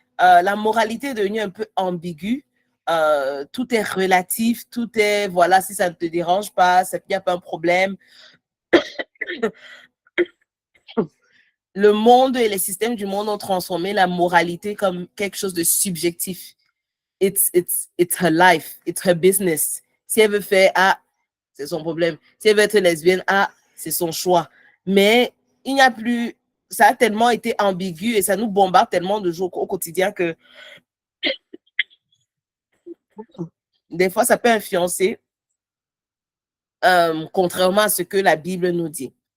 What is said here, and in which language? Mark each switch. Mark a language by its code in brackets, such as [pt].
[fr] La moralité est devenue un peu ambiguë. Tout est relatif, tout est, voilà, si ça ne te dérange pas, il n'y a pas un problème. Le monde et les systèmes du monde ont transformé la moralité comme quelque chose de subjectif. [en] It's her life, it's her business. [fr] Si elle veut faire A, c'est son problème. Si elle veut être lesbienne, A, c'est son choix. Mais il n'y a plus, ça a tellement été ambigu et ça nous bombarde tellement de jours au quotidien que des fois, ça peut influencer contrairement à ce que la Bible nous dit.